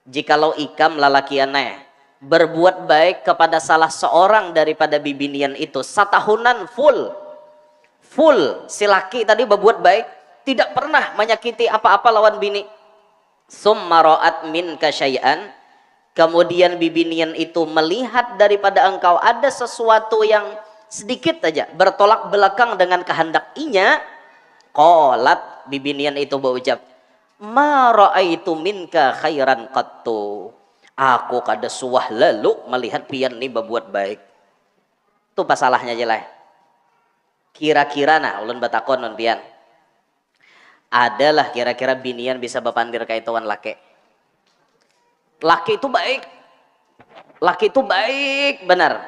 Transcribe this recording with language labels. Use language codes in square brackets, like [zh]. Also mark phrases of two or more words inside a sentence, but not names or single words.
[bjn] Jikalau ikam lalakianeh berbuat baik kepada salah seorang daripada bibinian itu satahunan full si laki tadi berbuat baik, tidak pernah menyakiti apa-apa lawan bini. [ar] ثم رأت منك شيئا, [bjn] kemudian bibinian itu melihat daripada engkau ada sesuatu yang sedikit aja bertolak belakang dengan kehendak inya, qalat, bibinian itu berucap, [ar] ما رأيت منك خيرا قط, [bjn] aku kada suah lalu melihat pian ni berbuat baik. Itu pasalahnya jelas. Kira-kira nah ulun batakon nun pian, adalah kira-kira binian bisa bapandir kaituan laki. Laki itu baik, laki itu baik benar.